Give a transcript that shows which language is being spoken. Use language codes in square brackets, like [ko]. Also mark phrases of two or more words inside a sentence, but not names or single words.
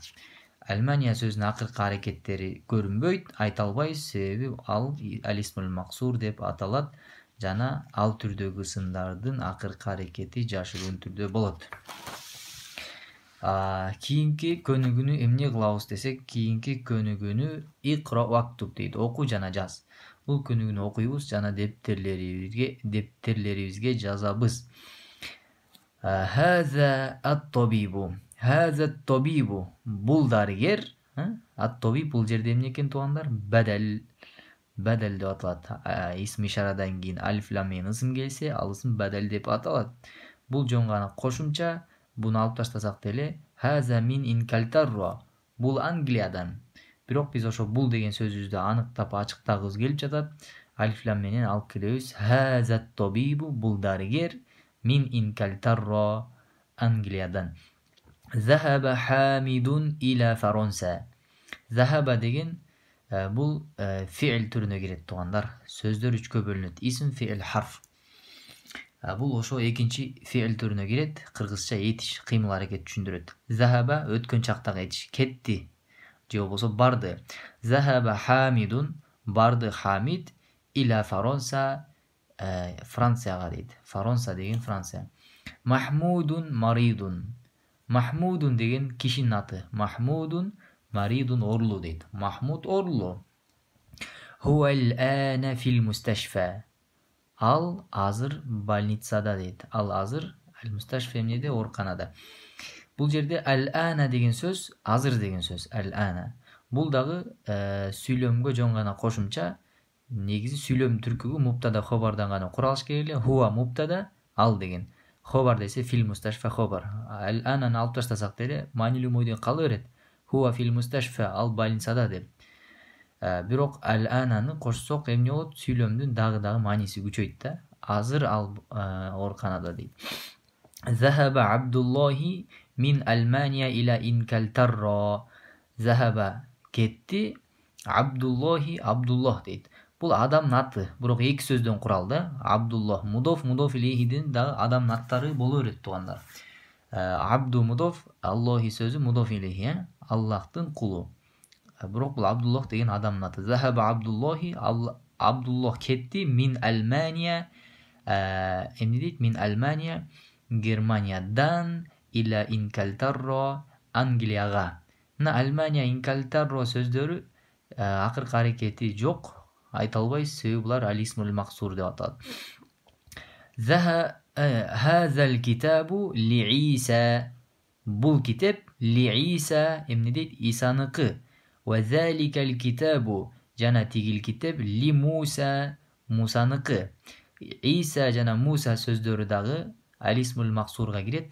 [ky] Алмания сөзүнүн акыркы аракеттери көрүнбөйт, айта албайбыз, себеби ал [ar] الاسم المقصور [ky] деп аталат жана ал түрдөгү ысымдардын акыркы аракети жашыруун түрдө болот. Кийинки көнүгүүнү эмне кылабыз десек, кийинки көнүгүүнү [ar] اقرأ واكتب [ky] дейт, оку жана жаз. Бул көнүгүүнү окуйбуз жана дептерибизге жазабыз. [ar] هذا الطبيب. هذا الطبيب. [ky] Бул дарыгер. Ат-табиб бул жерде эмне экен туугандар? Бадал. Бадал деп аталат. Исм ишарадан кийин алиф лам менен ысым келсе, ал ысым бадал деп аталат. Бул жөн гана кошумча. Буну алып таштасак деле, [ar] هذا من إنكلترا. [ky] Бул Англиядан. Бирок биз ошо бул деген сөзүбүздү аныктап ачыктагыбыз келип жатат. Алиф лам менен алып келебиз. [ar] هذا الطبيب. [ky] Бул дарыгер. [ar] من إنكلترا. [ky] Англиядан. [ar] ذهب حميد إلى فرنسا. [ky] Захаба деген бул фиил түрүнө кирет туугандар. Сөздөр үчкө бөлүнөт. Исм, фиил, харф. Бул ошо экинчи фиил түрүнө кирет. Кыргызча этиш, кыймыл аракет түшүндүрөт. Захаба өткөн чактагы этиш, кетти же болбосо барды. [ar] ذهب حميد, [ky] барды Хамид, [ar] إلى فرنسا, [ky] Францияга дейт. Фаранса деген Франция. [ar] محمود مريض. [ky] Махмудун деген кишинин аты. [ar] محمود مريض [ky] оорулуу дейт. [ar] Махмуд оорулуу. هو الآن في المستشفى. [ky] Ал азыр больницада дейт. Ал азыр ал-мусташфа эмнеде? Ооруканада. Бул жерде ал-ана деген сөз азыр деген сөз. [ar] الآن. [ky] Бул дагы сүйлөмгө жөн гана кошумча. Негизи сүйлөм түркүгү муптада хобардан гана куралыш керек эле. Хуа муптада, ал деген. Хобар десе [ar] في المستشفى [ky] хобар. Ал-ананы алып таштасак деле маанилүү мойдон кала берет. [ar] هو في المستشفى, [ky] ал больницада деп. Бирок ал-ананы кошсок эмне болот? Сүйлөмдүн дагы мааниси күчөйт да. Азыр ал ооруканада дейт. [ar] ذهب عبد الله من ألمانيا إلى إنكلترا. [ky] Захаба кетти, Абдуллахи, Абдуллах дейт. Бул адамдын аты, бирок эки сөздөн куралды. Абдуллах мудоф, мудоф илейхидин дагы адамдын аттары боло берет туугандар. Абду мудоф, Аллахи сөзү [ar] مضاف إليه, [ky] Аллахтын кулу. Бирок бул Абдуллах деген адамдын аты. [ar] ذهب عبد الله, [ky] Абдуллах кетти, [ar] من ألمانيا, [ky] эмне дейт? [ar] من ألمانيا, [ky] Германиядан, [ar] إلى إنكلترا, [ky] Англияга. Мына Алмания, инкальтарро сөздөрү акыркы аракети жок. Айта албайбыз, себеби булар [ar] الاسم المقصور [ky] деп аталат. [ar] هذا الكتاب لعيسى. [ky] Бул китеп ли Иса эмне дейт? Исаныкы. [ar] وذلك الكتاب, [ky] жана тигил китеп ли Муса, Мусаныкы. Иса жана Муса сөздөрү дагы [ar] الاسم المقصور [ky] кирет.